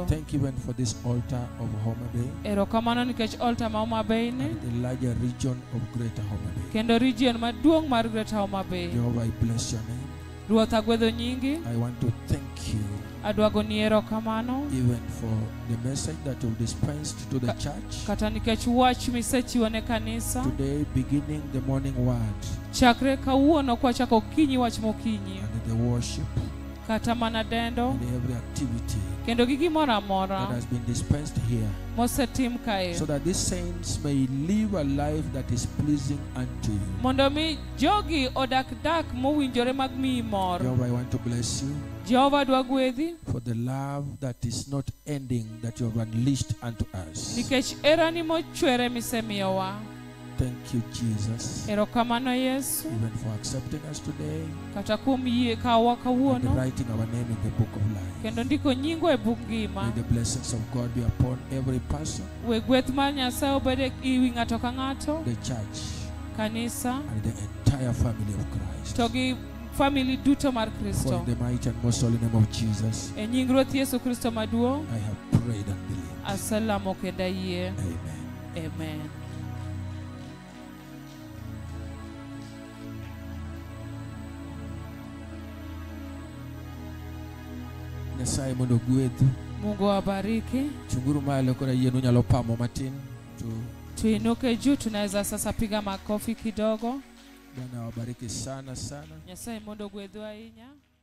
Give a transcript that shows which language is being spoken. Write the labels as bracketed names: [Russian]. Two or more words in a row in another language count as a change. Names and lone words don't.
[English] Thank you even for this altar of Homa Bay [Luo (Kenya and Tanzania)] Erokamano nikech altar ma Homa Bay ni, [English] and the larger region of Greater Homa Bay. [Luo (Kenya and Tanzania)] kendo region maduong' mar Greater Homa Bay. [English] Jehovah, I bless your name. [Luo (Kenya and Tanzania)] Ruoth agwedho nyingi, [English] I want to thank you [Luo (Kenya and Tanzania)] adwago ni erokamano, [English] even for the message that you've dispensed to the church. [Luo (Kenya and Tanzania)] kata nikech wach misechiwo ne kanisa. [English] Today, beginning the morning word [Luo (Kenya and Tanzania)] Chakre kawuono kwachako okinyi wach mokinyi, [English] and the worship [Luo (Kenya and Tanzania)] kata mana dendo, [English] and every activity [Luo (Kenya and Tanzania)] kendo gi gimoro [English] that [Luo (Kenya and Tanzania)] amora [English] has been dispensed here, [Luo (Kenya and Tanzania)] mosetim kae, [English] so that these saints may live a life that is pleasing unto you. [Luo (Kenya and Tanzania)] mondo mi jogi odak dak mowinjore mag miyi mor. [English] Jehovah, I want to bless you [Luo (Kenya and Tanzania)] Jehova dwa gwedhi [English] for the love that is not ending that you have unleashed unto us. [Luo (Kenya and Tanzania)] nikech erani mochwere misemiyowa. [English] Thank you, Jesus, [Luo (Kenya and Tanzania)] Erokamano Yesu, [English] even for accepting us today [Luo (Kenya and Tanzania)] kata kuom yie kawa [English] and [Luo (Kenya and Tanzania)] kawuono, [English] writing our name in the book of life. [Luo (Kenya and Tanzania)] kendo ndiko nyingwa e buk [English] May [Luo (Kenya and Tanzania)] ngima. [English] the blessings of God be upon every person, [Luo (Kenya and Tanzania)] We gweth mar Nyasaye obed e wi ng'ato ka ng'ato, [English] the church, [Luo (Kenya and Tanzania)] kanisa, [English] and the entire family of Christ. [Luo (Kenya and Tanzania)] to gi family duto mar [English] For [Luo (Kenya and Tanzania)] Kristo. [English] in the mighty and most holy name of Jesus, [Luo (Kenya and Tanzania)] E nying Ruoth Yesu Kristo maduong', [English] I have prayed and believed. [Luo (Kenya and Tanzania)] aselamo kendo ayie. [English] Amen. [Luo (Kenya and Tanzania)] Amen. Nyasaye mondo gwedhu. [Swahili] Mungu awabariki. [Luo (Kenya and Tanzania)] Chunguru malo kora yien unyalo pamo matin. [Swahili] Tuinuke juu, tunaweza sasa piga makofi kidogo. Bwana wabariki sana sana. [Luo (Kenya and Tanzania)] Nyasaye mondo gwedhu ahinya.